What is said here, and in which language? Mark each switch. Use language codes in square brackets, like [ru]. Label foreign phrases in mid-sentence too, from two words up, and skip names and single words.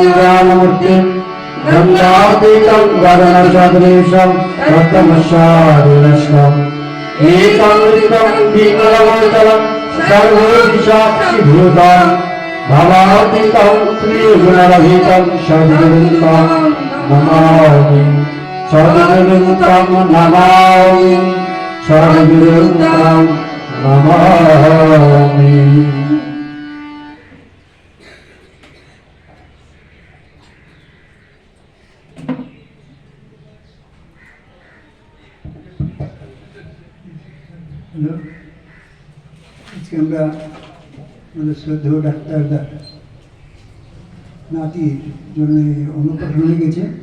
[sa] ज्ञानमूर्तिं ब्रह्मातीतं गगनसदृशं तत्त्वमस्यादिलक्ष्यम् एकमृतं विमलमचलं सर्वदिशाक्षिभूतं भवातीतं त्रिगुणरहितं सद्गुरुं नमामि सद्गुरुं नमामि सद्गुरुं नमामि [bn] হ্যালো, আজকে আমরা আমাদের শ্রদ্ধেয় ডাক্তারদার নাতির জন্য অন্নপ্রাশন হয়ে গেছে।